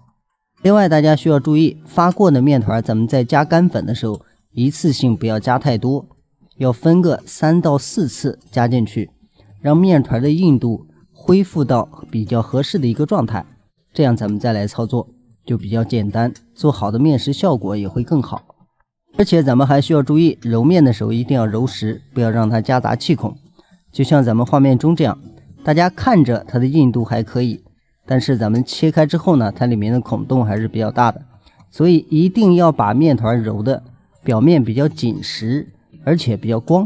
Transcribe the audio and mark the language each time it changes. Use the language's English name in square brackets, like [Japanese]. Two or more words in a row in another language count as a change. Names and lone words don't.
[Chinese] 另外大家需要注意，發過的面團咱們在加乾粉的時候，一次性不要加太多，要分個3到4次加進去，讓面團的硬度恢復到比較合適的一個狀態，這樣咱們再來操作就比較簡單，做好的面食效果也會更好。而且咱們還需要注意，揉面的時候一定要揉實，不要讓它夾雜氣孔。就像咱們畫面中這樣，大家看着它的硬度還可以，但是咱們切開之後呢，它裡面的孔洞還是比較大的，所以一定要把面團揉的表面比較緊實，而且比較光。